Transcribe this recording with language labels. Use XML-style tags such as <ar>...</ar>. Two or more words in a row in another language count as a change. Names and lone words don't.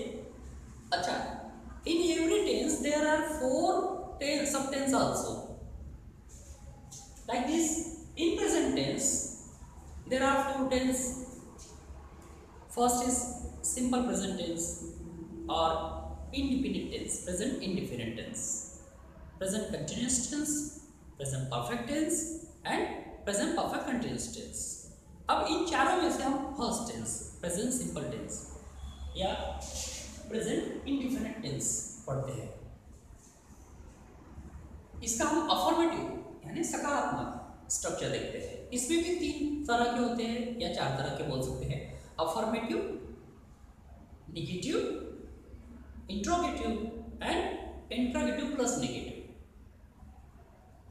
<en>अच्छा, in every tense there are 4 sub tense also. like this, in present tense there are 4 tense. first is simple present tense or independent tense, present indefinite tense, present continuous tense, present perfect tense and present perfect continuous tense।</en> <hi>अब इन चारों में से हम</hi> <en>first tense, present simple tense</en> <hi>या</hi> <en>present indefinite tense</en> <hi>पढ़ते हैं। इसका हम अफर्मेटिव यानी सकारात्मक स्ट्रक्चर देखते हैं। इसमें भी 3 तरह के होते हैं या 4 तरह के बोल सकते हैं:</hi> <en>affirmative, negative, interrogative and interrogative plus negative.</en>